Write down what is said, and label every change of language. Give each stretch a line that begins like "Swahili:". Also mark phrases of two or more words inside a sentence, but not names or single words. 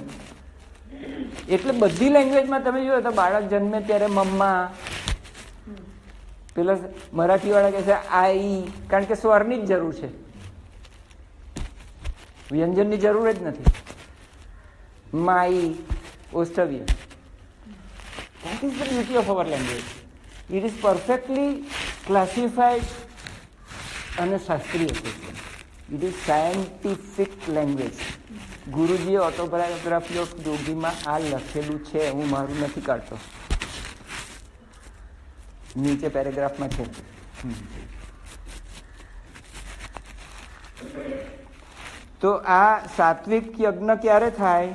Gujarati: એટલે બધી લેંગ્વેજમાં તમે જોયો તો બાળક જન્મે ત્યારે મમ્મા, પેલા મરાઠીવાળા કહે છે આઈ, કારણ કે સ્વરની જ જરૂર છે, વ્યંજનની જરૂર જ નથી. માઈ, ઓસ્ટવ્ય.
English: That is the beauty of our language. It is perfectly classified
Gujarati: અને શાસ્ત્રીય છે.
English: It is scientific language.
Gujarati: ગુરુજીએ ઓટોબાયોગ્રાફી ઓફ યોગીમાં આ લખેલું છે, હું મારું નથી કાઢતો, નીચે પેરેગ્રાફમાં છે. તો આ સાત્વિક યજ્ઞ ક્યારે થાય?